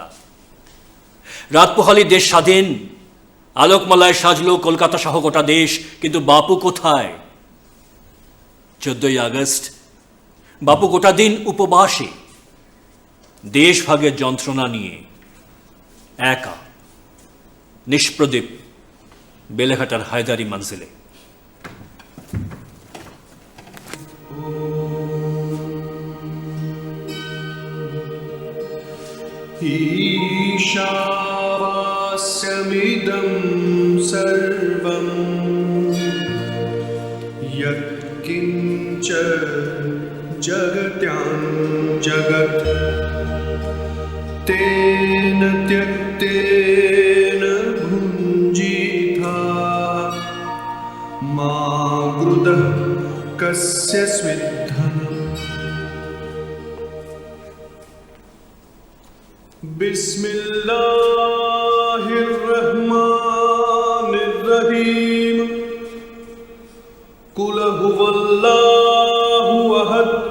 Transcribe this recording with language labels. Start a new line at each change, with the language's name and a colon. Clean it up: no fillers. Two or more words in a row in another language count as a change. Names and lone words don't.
Bangla: রাত পোহালি দেশ স্বাধীন, আলোকমালায় সাজলো কলকাতা সহ গোটা দেশ, কিন্তু বাপু কোথায়? 14ই আগস্ট বাপু গোটা দিন উপবাসে, দেশ ভাগের যন্ত্রণা নিয়ে একা নিষ্প্রদীপ বেলেঘাটার হায়দারি মঞ্জিলে।
Sanskrit: ईशावास्यमिदं सर्वं यत्किञ्च जगत्यां जगत् तेन त्यक्तेन भुञ्जीथा मा गृधः कस्य स्विद्धम्
Arabic: بسم الله الرحمن الرحيم قل هو الله أحد